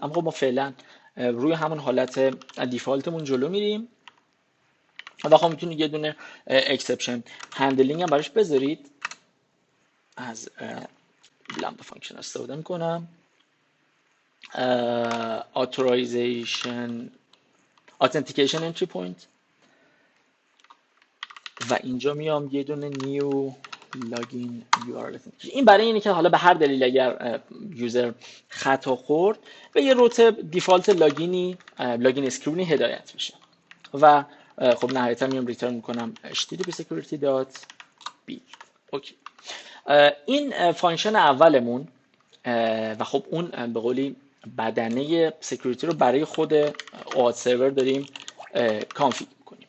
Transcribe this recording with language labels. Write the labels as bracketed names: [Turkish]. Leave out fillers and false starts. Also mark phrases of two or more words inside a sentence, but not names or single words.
[Persian] اما خب ما فعلا روی همون حالت دیفالتمون جلو میریم و خب میتونید یه دونه [English] exception handling [Persian] هم براش بذارید. از [English] lambda function [Persian] استفاده میکنم. [English] authorization authentication entry point [Persian] و اینجا میام یه دونه [English] new login URL. [Persian] این برای اینه که حالا به هر دلیل اگر یوزر خطا خورد به یه [English] route default login screen [Persian] هدایت بشه. و خب نهایتا میام ریترن میکنم [English] http security.b. [Persian] اوکی. این فانکشن اولمون و خب اون به قولی بدنه سکیوریتی رو برای خود OAuth سرور داریم کانفیگ میکنیم.